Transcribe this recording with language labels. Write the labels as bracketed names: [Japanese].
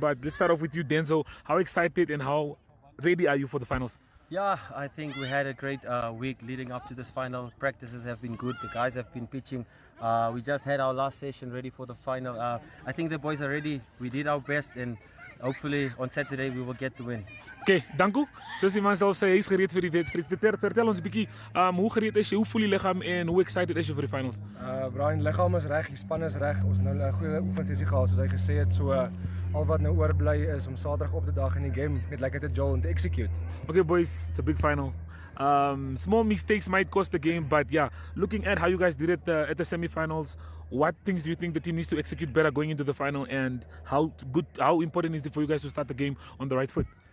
[English] But let's start off with you, Denzel. How excited and how ready are you for the finals? Yeah, I think we had a great week leading up to this final. Practices have been good. The guys have been pitching. We just had our last session ready for the final. I think the boys are ready. We did our best, and hopefully on Saturday we will get the win. Okay, Danko. [Afrikaans] Soos die man self sê, hy is gereed vir die wedstryd. Vertel ons 'n bietjie, hoe gereed is jy? Hoe voel die liggaam en hoe excited is jy vir die finals? Brian, liggaam is reg, die span is reg. Ons het nou 'n goeie oefensessie gehad soos hy gesê het. So al wat nou oorbly is om Saterdag op te dag in die game met lekker te jol en te execute. [English] Okay boys, it's a big final. Small mistakes might cost the game, but yeah, looking at how you guys did it at the semi-finals, what things do you think the team needs to execute better going into the final, and how important is it for you guys to start the game on the right foot?